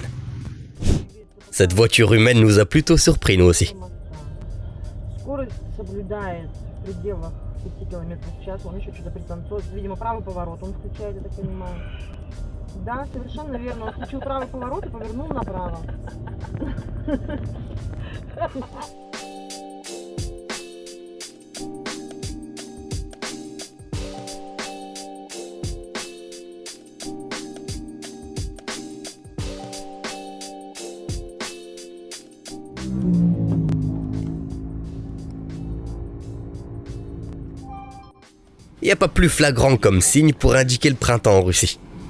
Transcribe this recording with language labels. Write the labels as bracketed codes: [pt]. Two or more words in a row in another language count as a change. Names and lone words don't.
[fr] Cette voiture humaine nous a plutôt surpris nous aussi. [ru] Скорость соблюдает в пределах 5 км в час, он еще что-то пританцовывает, видимо, правый поворот он включает, я так понимаю. Да, совершенно верно, он включил правый поворот и повернул направо. [fr] Y a pas plus flagrant comme signe pour indiquer le printemps en Russie.